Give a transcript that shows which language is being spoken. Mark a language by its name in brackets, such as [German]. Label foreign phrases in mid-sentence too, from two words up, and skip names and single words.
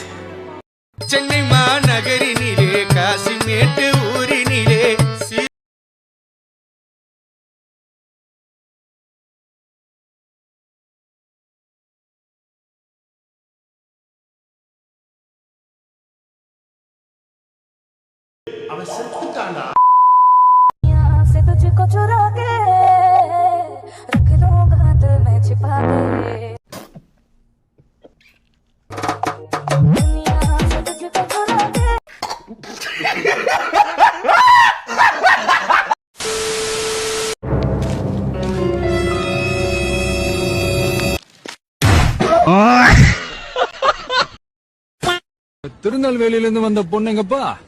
[Tamil] சென்னை மாநகரினிலே காசிமேட்டு ஊரினிலே அவன் செத்துட்டான்டா. [Hindi] से तुझको चुरा के रख दूंगा दिल में छिपा के दुनिया से तुझको चुरा के [Tamil] திருநெல்வேலியிலிருந்து வந்த பொண்ணுங்கப்பா.